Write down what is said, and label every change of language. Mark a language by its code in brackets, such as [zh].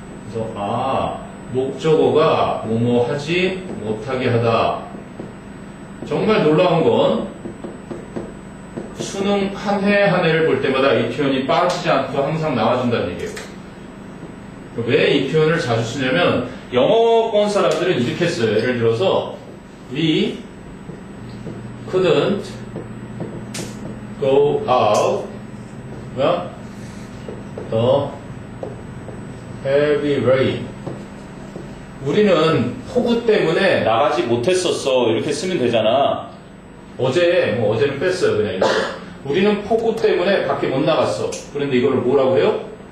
[ko] 그래서 목적어가 뭐뭐 하지 못하게 하다. 정말 놀라운 건 수능 한 해 한 해를 볼 때마다 이 표현이 빠지지 않고 항상 나와준다는 얘기예요. 왜 이 표현을 자주 쓰냐면 영어권 사람들은 이렇게 써요. 예를 들어서 [en] we couldn't go out when the heavy rain. [ko] 우리는 폭우 때문에 나가지 못했었어. 이렇게 쓰면 되잖아. 어제는 뺐어요. 그냥 이렇게. 우리는 폭우 때문에 밖에 못 나갔어. 그런데 이거를 뭐라고 해요?